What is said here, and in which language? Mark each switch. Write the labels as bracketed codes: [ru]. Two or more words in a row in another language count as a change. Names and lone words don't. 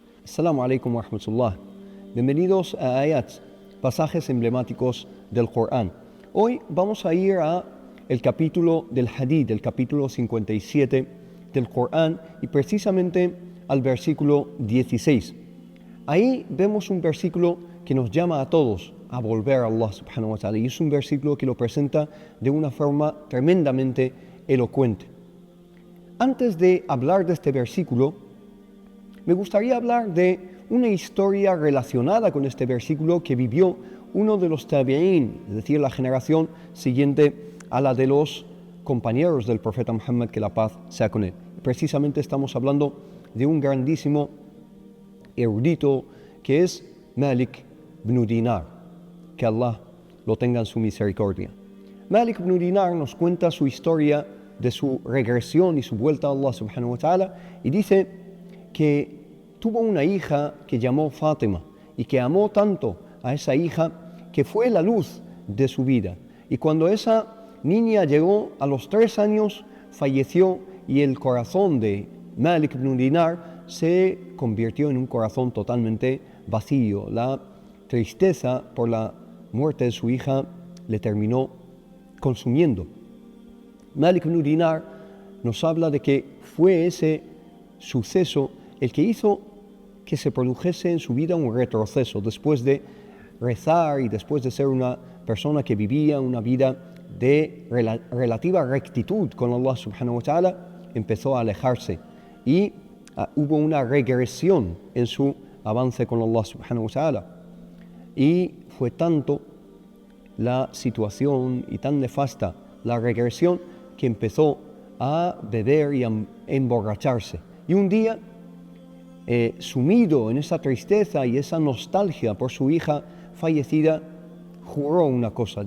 [ar] السلام عليكم ورحمة الله. [es] Bienvenidos a Ayats, pasajes emblemáticos del Corán. Hoy vamos a ir a el capítulo del Hadith, el capítulo 57 del Corán y precisamente al versículo 16. Ahí vemos un versículo que nos llama a todos a volver a Allah [ar] سبحانه وتعالى [es] y es un versículo que lo presenta de una forma tremendamente elocuente. Antes de hablar de este versículo, me gustaría hablar de una historia relacionada con este versículo que vivió uno de los tabi'in, es decir, la generación siguiente a la de los compañeros del profeta Muhammad, que la paz sea con él. Precisamente estamos hablando de un grandísimo erudito que es Malik ibn Dinar, que Allah lo tenga en su misericordia. Malik ibn Dinar nos cuenta su historia de su regresión y su vuelta a Allah [ar] سبحانه وتعالى [es] y dice que tuvo una hija que llamó Fátima y que amó tanto a esa hija que fue la luz de su vida. Y cuando esa niña llegó a los 3 años, falleció y el corazón de Malik ibn Dinar se convirtió en un corazón totalmente vacío. La tristeza por la muerte de su hija le terminó consumiendo. Malik ibn Dinar nos habla de que fue ese suceso el que hizo que se produjese en su vida un retroceso después de rezar y después de ser una persona que vivía una vida de relativa rectitud con Allah [ar] سبحانه وتعالى, [es] empezó a alejarse y hubo una regresión en su avance con Allah [ar] سبحانه وتعالى. [es] Y fue tanto la situación y tan nefasta la regresión que empezó a beber y a emborracharse. Y un día, sumido en esa tristeza y esa nostalgia por su hija fallecida, juró una cosa.